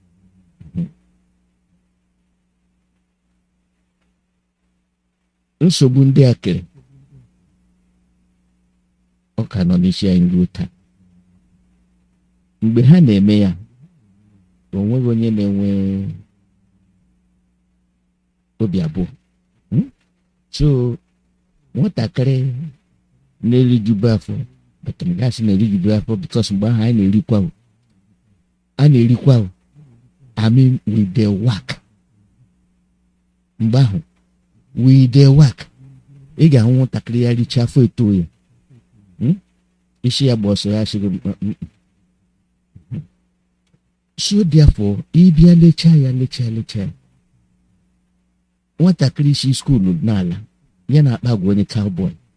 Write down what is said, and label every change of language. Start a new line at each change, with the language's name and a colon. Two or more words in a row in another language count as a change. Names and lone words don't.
Igbo: nsogbu ndị a kere ọ ka nọ n'isi anyị ruo taa mgbe ha na-eme ya onweghị onye na-enwe obi abụọ. So nwatakịrị na-erijubu afọ gasị na-erijubu afọ because mgbe ahụ anyị na-erikwa
English: I mean with the work.
Igbo: Mgbe ahụ
English: with the work
Igbo: ị ga-ahụ nwatakịrị ya richa afọ eto ya isi ya gba ọsọ ya sịrị
English: so therefore
Igbo: ịbịa lecha ya nwatakịrị si skuulu n'ala ya na-akpa agwa onye cowboy.